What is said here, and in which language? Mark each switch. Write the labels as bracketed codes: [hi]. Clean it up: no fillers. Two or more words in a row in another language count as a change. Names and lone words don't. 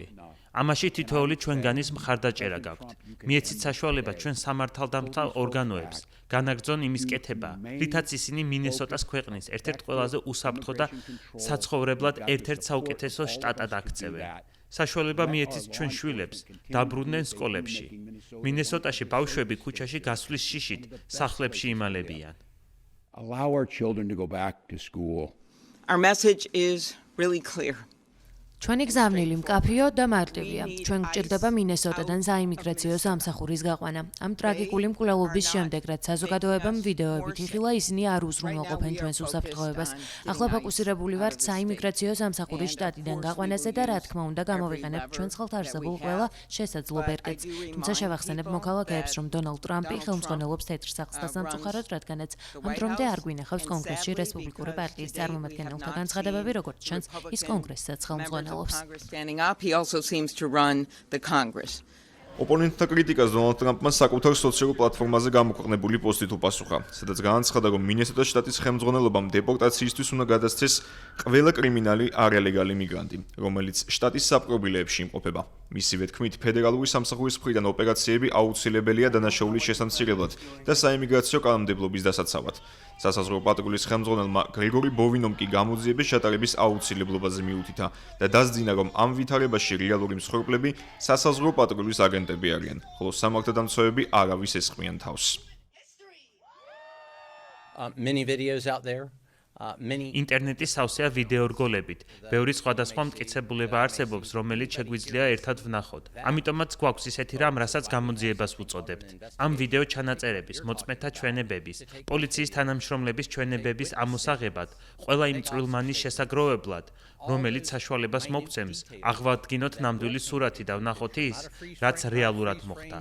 [ka] ამაში თითოეული ჩვენგანის მხარდაჭერა გაქვთ. მიეცით საშუალება ჩვენ სამართალდამცავ ორგანოებს განაგრძონ იმის კეთება, რითაც ისინი მინესოტას ქვეყნის ერთ-ერთ ყველაზე უსაფრთხო და საცხოვრებლად ერთ-ერთ საუკეთესო შტატად აქცევენ. საშუალება მიეცით ჩვენ შვილებს დაბრუნდნენ სკოლებში. მინესოტაში ბავშვები ქუჩაში გასვლის შიშით სახლებში იმალებიან. [en] Allow our children to go back to school. Our message is really clear. [ka] ჩვენი გზავნილი მკაფიო და მარტივია. ჩვენ გვჭირდება მინესოტადან საიმიგრაციო სამსახურის გაყვანა. ამ ტრაგიკული მკვლელობის შემდეგ, რაც საზოგადოებამ ვიდეოებით იხილა, ისინი არ უზრუნველყოფენ ჩვენს უსაფრთხოებას. ახლა ფოკუსირებული ვართ საიმიგრაციო სამსახურის შტატიდან გაყვანაზე და რა თქმა უნდა გამოვიყენებთ ჩვენს ხელთ არსებულ ყველა შესაძლო ბერკეტს. თუმცა შევახსენებ მოქალაქეებს, რომ დონალდ ტრამპი ხელმძღვანელობს თეთრ სახლს და სამწუხაროდ, რადგანაც ამ დრომდე არ გვინახავს კონგრესში რესპუბლიკური პარტიის წარმომადგენელთა განცხადებები, როგორც ჩანს, ის კონგრესსაც ხელმძღვანელობს. [en] Congress standing up, he also seems to run the Congress. [ka] ოპონენტთა კრიტიკას დონალდ ტრამპმა საკუთარ სოციალურ პლატფორმაზე გამოქვეყნებული პოსტით უპასუხა, სადაც განაცხადა, რომ მინესოტას შტატის ხელმძღვანელობამ დეპორტაციისთვის უნდა გადასცეს ყველა კრიმინალი არალეგალი მიგრანტი, რომელიც შტატის საპყრობილეებში იმყოფება. მისივე თქმით, ფედერალური სამსახურის მხრიდან ოპერაციები აუცილებელია დანაშაულის შესამცირებლად და საიმიგრაციო კანონმდებლობის დასაცავად. სასაზღვრო პატრულის ხელმძღვანელმა გრეგორი ბოვინომ კი გამოძიების ჩატარების აუცილებლობაზე მიუთითა და დასძინა, რომ ამ ვითარებაში რეალური მსხვერპლები სასაზღვრო პატრულის აგენტები არიან, ხოლო სამართალდამცავები არავის ესხმიან თავს. [en] Many videos out there. [ka] ინტერნეტი სავსეა ვიდეო რგოლებით. ბევრი სხვადასხვა მტკიცებულება არსებობს, რომელიც შეგვიძლია ერთად ვნახოთ. ამიტომაც გვაქვს ისეთი რამ, რასაც გამოძიებას ვუწოდებთ. ამ ვიდეო ჩანაწერების, მოწმეთა ჩვენებების, პოლიციის თანამშრომლების ჩვენებების ამოსაღებად, ყველა იმ წვრილმანის შესაგროვებლად, რომელიც საშუალებას მოგცემს, აღვადგინოთ ნამდვილი სურათი და ვნახოთ ის, რაც რეალურად მოხდა.